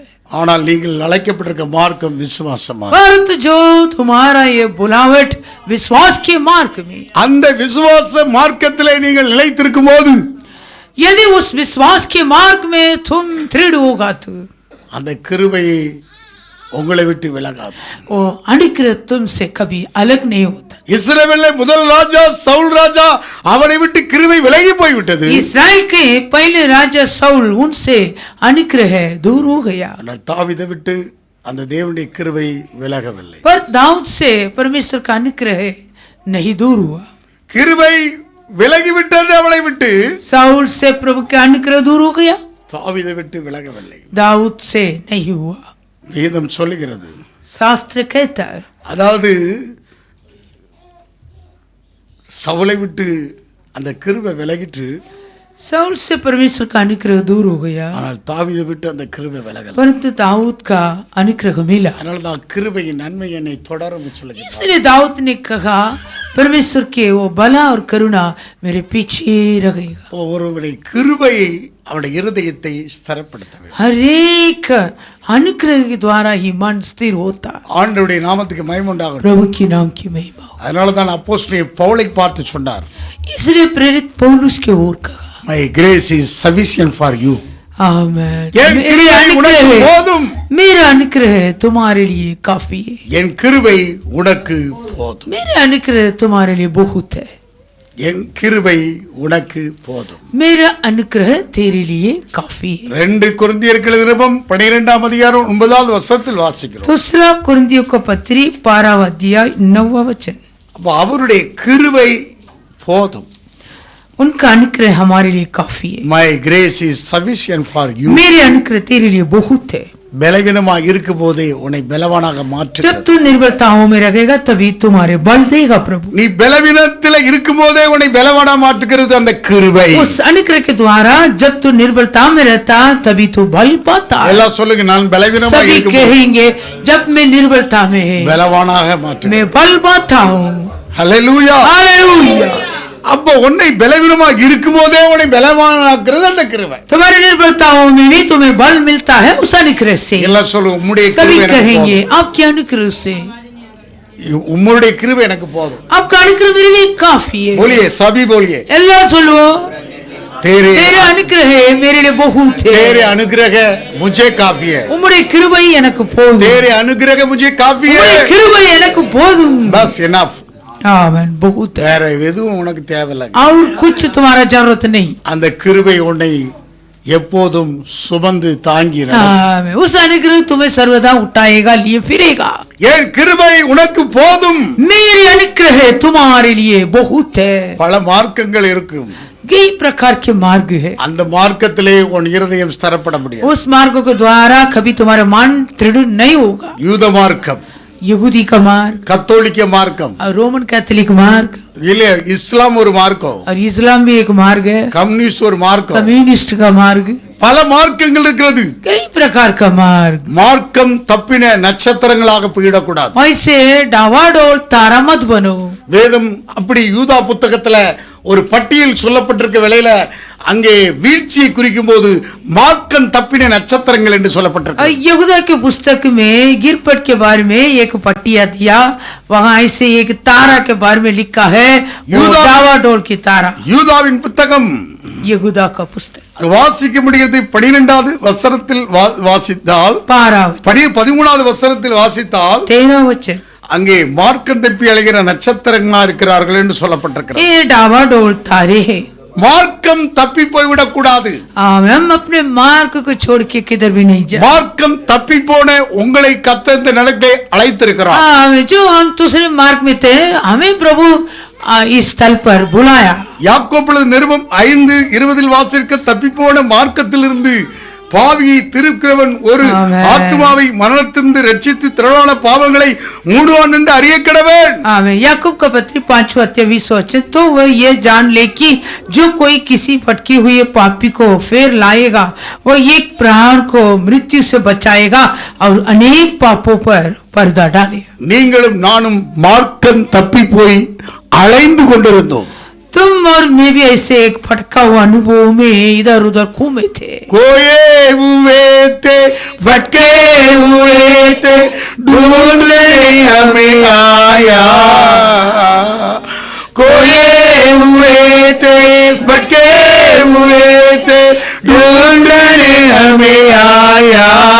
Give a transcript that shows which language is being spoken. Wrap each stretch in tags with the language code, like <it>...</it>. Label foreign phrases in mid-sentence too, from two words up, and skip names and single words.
<ta>ஆனால் நீங்கள் அழைக்கப்பட்டிருக்க மார்க்கம் விசுவாசமா.</ta> <hi>परंतु जो तुम्हारा ये बुलावट विश्वास के मार्ग में,</hi> <ta>அந்த விசுவாச மார்க்கத்திலே நீங்கள் நிலைத்திருக்கும் போது</ta> <hi>यदि उस विश्वास के मार्ग में तुम दृढ़ होगा तो</hi> <ta>அந்த கிருபையை உங்களை விட்டு விலகாது.</ta> <hi>वो अनुग्रह तुमसे कभी अलग नहीं होता।</hi> <ta>இஸ்ரவேலிலே முதல் ராஜா சவுல் ராஜா அவனை விட்டு கிருபை விலகி போய்விட்டது.</ta> <hi>इस्राएल के पहले राजा साउल उनसे अनुग्रह दूर हो गया,</hi> <ta>ஆனால் தாவீதை விட்டு அந்த தேவனுடைய கிருபை விலகவில்லை.</ta> <hi>पर दाऊद से परमेश्वर का अनुग्रह नहीं दूर हुआ।</hi> <ta>கிருபை விலகி விட்டது அவனை விட்டு,</ta> <hi>साउल से प्रभु का अनुग्रह दूर हो गया,</hi> <ta>தாவீதை விட்டு விலகவில்லை.</ta> <hi>दाऊद से नहीं हुआ।</hi> <ta>வேதம் சொல்லுகிறது,</ta> <hi>शास्त्र कहता है</hi> <ta>அதாவது சவுலை விட்டு அந்த கிருபை விலகிட்டு,</ta> <hi>साउल से परमेश्वर का अनुग्रह दूर हो गया,</hi> <ta>ஆனால் தாவீதை விட்டு அந்த கிருபை விலகல.</ta> <hi>परंतु दाऊद का अनुग्रह मिला।</hi> <ta>அதனால தான் கிருபையின் நன்மை என்னை தொடரும் சொல்லுகிறார்.</ta> <hi>इसलिए दाऊद ने कहा परमेश्वर के वो भला और करुणा मेरे पीछे रहेगा।</hi> <ta>ஒருவருடைய கிருபையை அவனுடைய இருதயத்தை ஸ்திரப்படுத்த வேண்டும்.</ta> <hi>हर एक अनुग्रह के द्वारा ही मन स्थिर होता है।</hi> <ta>ஆண்டவருடைய நாமத்துக்கு மகிமை உண்டாகட்டும்.</ta> <hi>प्रभु की नाम की महिमा हो।</hi> <ta>அதனால தான் அப்போஸ்தலன் பவுலை பார்த்து சொன்னார்,</ta> <hi>इसलिए प्रेरित पौलुस के ओर कहा,</hi> <en>My grace is sufficient for you.</en> <hi>आमेन।</hi> <ta>என் கிருபை உனக்கு போதும்.</ta> <hi>मेरा अनुग्रह तुम्हारे लिए काफी है।</hi> <ta>என் கிருபை உனக்கு போதும்.</ta> <hi>मेरा अनुग्रह तुम्हारे लिए बहुत है।</hi> <ta>என் கிருபை உனக்கு போதும்.</ta> <hi>मेरा अनुग्रह तेरे लिए काफी है।</hi> <ta>2 கொரிந்தியருக்கு எழுதின நிருபம் 12ஆம் அதிகாரம் 9வது வசனத்தில் வாசிக்கிறோம்.</ta> <hi>दूसरा कुरिन्थियों का पत्री 12वां अध्याय 9वां वचन।</hi> <ta>அப்ப அவருடைய கிருபை போதும்.</ta> <hi>उनका अनुग्रह हमारे लिए काफी है।</hi> <en>My grace is sufficient for you.</en> <hi>मेरे अनुग्रह तेरे लिए बहुत है।</hi> <ta>பலவீனமாக இருக்கும் போதே உன்னை பலவானாக மாற்றுகிறது.</ta> <hi>जब तू निर्बलताओं में रहेगा तभी तुम्हारे बल देगा प्रभु।</hi> <ta>நீ பலவீனத்தில் இருக்கும் போதே உன்னை பலவானா மாற்றுகிறது அந்த கிருபை.</ta> <hi>उस अनुग्रह के द्वारा जब तू निर्बलता में रहता तभी तू बल पाता है।</hi> <ta>எல்லாம் சொல்லுங்க, நான் பலவீனமாக</ta> <hi>सभी</hi> <ta>இருக்கும்</ta> <hi>कहेंगे जब मैं निर्बलता में है</hi> <ta>பலவானாக மாற்று.</ta> <hi>मैं बल पाता हूँ।</hi> <ta>ஹல்லேலூயா.</ta> <hi>हालेलुया।</hi> <ta>அப்ப உன்னை பலவீனமாக இருக்கும் போதே உன்னை பலவானாக்குறது அந்த கிருபை.</ta> <hi>तुम्हारी निर्बलताओं में भी तुम्हें बल मिलता है उस अनुग्रह से।</hi> <ta>எல்லாம் சொல்லுங்க, உம்முடைய</ta> <hi>सभी</hi> <ta>கிருபை எனக்கு</ta> <hi>कहेंगे</hi> <ta>போதும்.</ta> <hi>आपके अनुग्रह से।</hi> <ta>உம்முடைய கிருபை எனக்கு போதும்.</ta> <hi>आपका अनुग्रह मेरे लिए काफी है। बोलिए, सभी बोलिए, अल्लाह चलो तेरे तेरे अनुग्रह मेरे लिए बहुत है। तेरे अनुग्रह मुझे काफी है.</hi> <ta>உம்முடைய கிருபை எனக்கு போதும்।</ta> <hi>तेरे अनुग्रह मुझे काफी है.</hi> <ta>உம்முடைய கிருபை எனக்கு போதும்।</ta> <hi>बस enough. आमेन। बहुत है,</hi> <ta>வேற எதுவும் உனக்கு தேவையில்லை.</ta> <hi>और कुछ तुम्हारा जरूरत नहीं।</hi> <ta>அந்த கிருபை உன்னை எப்போதும் சுமந்து தாங்கி</ta> <hi>आमेन। उस अनुग्रह तुम्हें सर्वदा उठाएगा, लिए फिरेगा।</hi> <ta>என் கிருபை உனக்கு போதும்.</ta> <hi>मेरी अनुग्रह तुम्हारे लिए बहुत है।</hi> <ta>பல மார்க்கங்கள் இருக்கும்.</ta> <hi>कई प्रकार के मार्ग है।</hi> <ta>அந்த மார்க்கத்திலே உன் இருதயம் ஸ்திரப்பட முடியாது.</ta> <hi>उस मार्ग के द्वारा कभी तुम्हारा मन दृढ़ नहीं होगा।</hi> <ta>யூத மார்க்கம்,</ta> <hi>यहूदी का मार्ग</hi> <ta>கத்தோலிக்க மார்க்கம்,</ta> <hi>और रोमन कैथोलिक मार्ग,</hi> <ta>இல்ல இஸ்லாம் ஒரு மார்க்கம்,</ta> <hi>और इस्लाम भी एक मार्ग है,</hi> <ta>கம்யூனிஸ்ட் ஒரு மார்க்கம்.</ta> <hi>कम्युनिस्ट का मार्ग,</hi> <ta>பல மார்க்கங்கள் இருக்கிறது.</ta> <hi>कई प्रकार का मार्ग।</hi> <ta>மார்க்கம் தப்பின நட்சத்திரங்களாக போயிடக்கூடாது.</ta> <hi>ऐसे डावाडोल तारा मत बनो।</hi> <ta>வேதம் அப்படி யூதா புத்தகத்துல ஒரு பட்டியல் சொல்லப்பட்டிருக்க வேளையில அங்கே வீழ்ச்சியை குறிக்கும் போது மார்க்கம் தப்பின நட்சத்திரங்கள் என்று சொல்லப்பட்டிருக்கு.</ta> <hi>यहूदा के पुस्तक में गिरपट के बारे में एक पट्टिया दिया, वहाँ ऐसे एक तारा के बारे में लिखा है, डावाडोल की तारा।</hi> <ta>யூதாவின் புத்தகம்</ta> <hi>यहूदा का पुस्तक</hi> <ta>வாசிக்க முடிகிறது. 12வது வசனத்தில் வாசித்தால், 13வது வசனத்தில் வாசித்தால்</ta> <hi>13 वचन,</hi> <ta>அங்கே மார்க்கம் தப்பி அழைகிற நட்சத்திரங்களா இருக்கிறார்கள் என்று சொல்லப்பட்டிருக்கிறது.</ta> <hi>ये डावाडोल तारे हैं।</hi> <ta>மார்க்கம் தப்பி போய்விடக் கூடாது.</ta> <hi>हम अपने मार्ग को छोड़ के किधर भी नहीं जाए।</hi> <ta>மார்க்கம் தப்பி போன உங்களை கர்த்தர் இந்த நிலைக்கு அழைத்திருக்கிறார்.</ta> <hi>जो हम दूसरे मार्ग में थे हमें प्रभु इस स्थल पर बुलाया।</hi> <ta>யாக்கோபு நிருபம் 5:20 வாசிக்க தப்பி போன மார்க்கத்திலிருந்து பாவியை திருக்கிறவன் ஒரு ஆமென். ஆத்மாவை மரணத்திலிருந்து ரட்சித்து திரளான பாவங்களை மூடுவான் என்று அறிய கடவன்.</ta> <hi>आमेन। याकूब का पत्री 5वां अध्याय 20 वचन, तो वह ये जान ले कि जो कोई किसी भटकी हुई पापी को फिर लाएगा, वह एक प्राण को मृत्यु से बचाएगा और अनेक पापों पर पर्दा डालेगा।</hi> <ta>நீங்களும் நானும் மார்க்கம் தப்பி போய் அலைந்து கொண்டிருந்தோம்.</ta> <hi>तुम और मैं भी ऐसे एक भटका हुआ अनुभव में इधर उधर घूमे थे। कोए हुए थे, भटके हुए थे, ढूंढने हमें आया। कोए हुए थे, भटके हुए थे, ढूंढने हमें आया।</hi>